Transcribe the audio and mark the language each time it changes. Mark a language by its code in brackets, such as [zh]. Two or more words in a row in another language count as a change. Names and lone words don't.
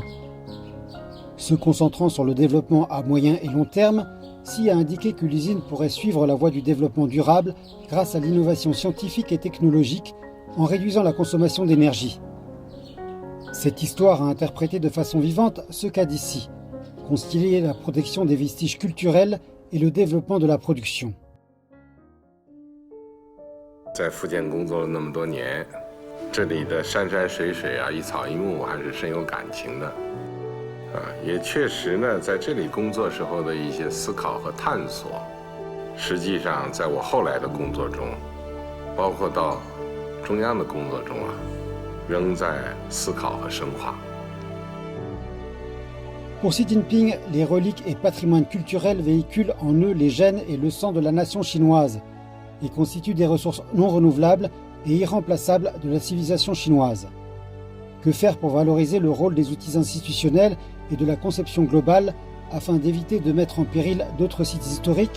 [fr] Se concentrant sur le développement à moyen et long terme, Xi a indiqué que l'usine pourrait suivre la voie du développement durable grâce à l'innovation scientifique et technologique en réduisant la consommation d'énergie. Cette histoire a interprété de façon vivante ce qu'a dit Xi, concilier la protection des vestiges culturels et le développement de la production. [zh] 在福建工作了那么多年，这里的山山水水啊，一草一木还是深有感情的。也确实呢，在这里工作时候的一些思考和探索，实际上在我后来的工作中，包括到中央的工作中啊，仍在思考和深化。 [fr] Pour Xi Jinping, les reliques et patrimoines culturels véhiculent en eux les gènes et le sang de la nation chinoise et constituent des ressources non renouvelables et irremplaçables de la civilisation chinoise. Que faire pour valoriser le rôle des outils institutionnels et de la conception globale afin d'éviter de mettre en péril d'autres sites historiques?